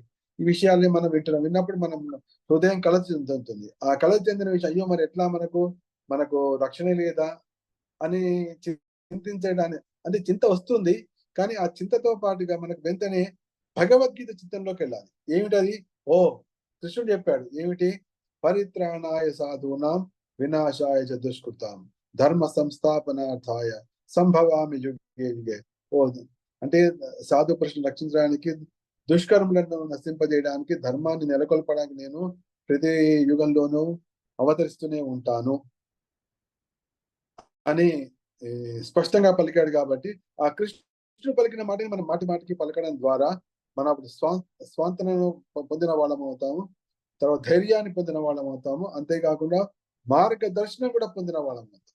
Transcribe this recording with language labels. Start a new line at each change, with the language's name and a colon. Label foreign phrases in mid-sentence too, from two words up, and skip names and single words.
Telugu: ఈ విషయాల్ని మనం విన్నప్పుడు మనం హృదయం కలత చెందుతుంది. ఆ కలత చెందిన విషయం, అయ్యో మరి ఎట్లా మనకు రక్షణ లేదా అని చింతించడానికి అంటే చింత వస్తుంది. కానీ ఆ చింతతో పాటుగా మనకు వెంటనే భగవద్గీత చిత్తంలోకి వెళ్ళాలి. ఏమిటది? కృష్ణుడు చెప్పాడు ఏమిటి?
Sanskrit: परित्राणाय साधूनां विनाशाय च दुष्कृतां धर्म संस्थापनार्थाय सम्भवामि युगे युगे.
Telugu: అంటే సాధు ప్రశ్న రక్షించడానికి, దుష్కర్మలను నశింపజేయడానికి, ధర్మాన్ని నెలకొల్పడానికి నేను ప్రతి యుగంలోనూ అవతరిస్తూనే ఉంటాను అని స్పష్టంగా పలికాడు. కాబట్టి ఆ కృష్ణుడు పలికిన మాటని మనం మాటి మాటికి పలకడం ద్వారా మనం అప్పుడు స్వాంతనను పొందిన వాళ్ళం అవుతాము, తర్వాత ధైర్యాన్ని పొందిన వాళ్ళం అవుతాము, అంతేకాకుండా మార్గదర్శనం కూడా పొందిన వాళ్ళం అవుతాం.